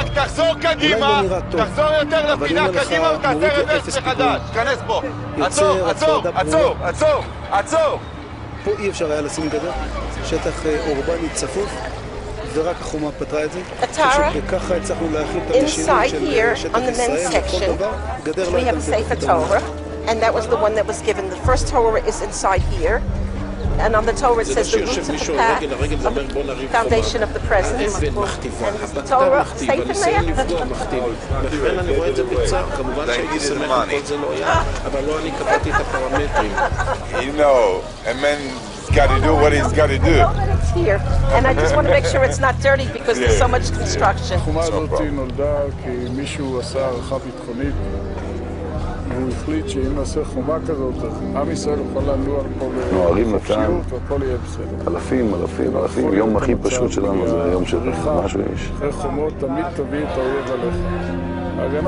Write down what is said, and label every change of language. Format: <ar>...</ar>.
<he>רק תחזור קדימה, תחזור יותר לפינה קדימה ותעשה רוורס מחדש. תיכנס פה. עצור, עצור, עצור, עצור, עצור. פה אי אפשר היה לשים גדר, שטח אורבני צפוף, ורק החומה פתרה את זה. וככה הצלחנו להכיל את המשילות של שטח ישראל לכל דבר. גדר לא הייתה מספקת אותנו.</he> <en>And that was the one that was given. The first Torah is inside here. And on the Torah it says the roots of the path of the foundation of the presence. And the Torah safe in there?</en> <he>לכן אני רואה את זה בצער, כמובן שהייתי שמח אם כל זה לא היה, אבל לא אני קבעתי את הפרמטרים.</he> <en>You know, a man's got to do what he's got to do. It's here. And I just want to make sure it's not dirty because there's so much construction.</en> <he>החומה הזאת נולדה כי מישהו עשה הערכה ביטחונית והוא החליט שאם נעשה חומה כזאת, אז עם ישראל יוכל לנוע פה בחופשיות והכל יהיה בסדר. אלפים. יום הכי פשוט שלנו זה היום של משהו יש. אחרי חומות תמיד תביא את האויב עליך.</he>